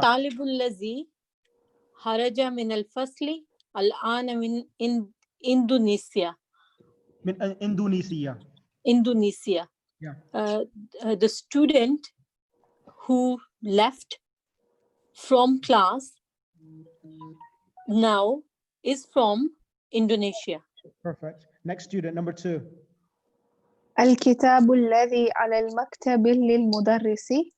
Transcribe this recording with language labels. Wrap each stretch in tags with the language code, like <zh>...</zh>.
<ar>الطالب الذي خرج من الفصل الآن من إندونيسيا. من Indonesia.</ar> <en>Indonesia. Yeah. The student who left from class now is from Indonesia. Perfect. Next student, number 2.</en> <ar>الكتاب الذي على المكتب للمدرس.</ar>